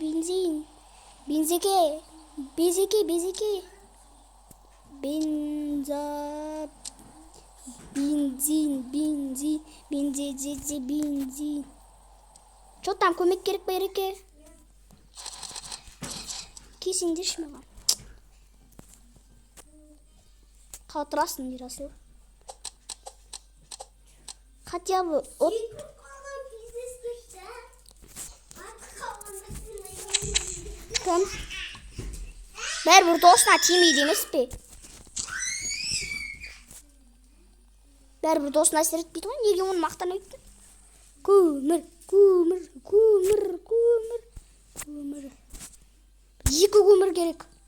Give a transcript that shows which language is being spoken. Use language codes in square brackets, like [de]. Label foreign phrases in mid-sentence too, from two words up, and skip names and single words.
[kk] Безеке. Бензин. [ru] Что там, [kk] көмек керек па ереке? Кесеңдерші маған. Қалтырасың, Ерасыл. [ru] Хотя бы от... [kk] Кім? Бәрібір досына тимейді емес пе? Бәрібір досына әсер етпейді ғой, неге оны мақтан өйтті? Көмір. Екі көмір керек.